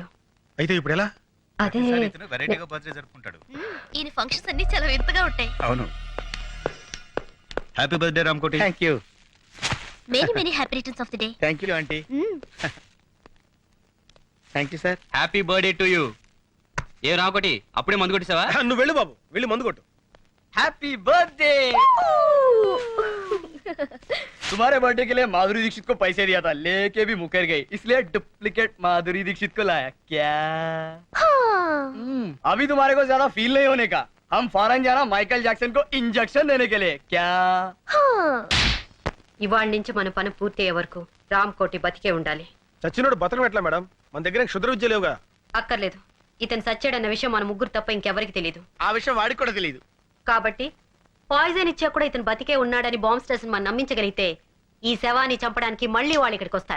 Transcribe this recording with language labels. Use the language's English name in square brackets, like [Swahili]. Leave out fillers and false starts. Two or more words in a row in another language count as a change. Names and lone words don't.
[Telugu] అయితే ఇప్పుడు ఎలా? అదే వెరైటీగా బర్త్డే జరుపుకుంటాడు. ఈ ఫంక్షన్స్ అన్ని చాలా వింతగా ఉంటాయి. [English] అవును. happy birthday రామకోటి. thank you. many happy returns of the day. thank you aunty. thank you sir. happy birthday to you. [Telugu] ఏ రాకొటి అప్పుడే మందు కొట్టేసావా? నువ్వు వెళ్ళు బాబు, వెళ్ళి మందు కొట్టు. [English] happy birthday. [Hindi] तुम्हारे बर्थडे के लिए माधुरी दीक्षित को पैसे दिया था, लेके भी मुकर गई, इसलिए डुप्लीकेट माधुरी दीक्षित को लाया। क्या अभी तुम्हारे को ज्यादा फील नहीं होने का, हम फॉरेन जाना माइकल जैक्सन को इंजेक्शन देने के लिए। क्या [Telugu] ఇవాళ నుంచి మన పని పూర్తయ్యే వరకు రామ్ కోటి బతికే ఉండాలి. చచ్చినోడు బతకం ఎట్లా మేడం? మన దగ్గర క్షుద్ర విద్య లేవుగా. అక్కర్లేదు, ఇతను సచ్చాడన్న విషయం మన ముగ్గురు తప్ప ఇంకెవరికి తెలియదు. ఆ విషయం వాడికి కూడా తెలియదు. కాబట్టి పాయిజన్ ఇచ్చా కూడా ఇతను బతికే ఉన్నాడని బాంబ్ స్టేషన్ మనం నమ్మించగలిగితే ఈ శవాన్ని చంపడానికి మళ్ళీ వాళ్ళు ఇక్కడికి వస్తారు.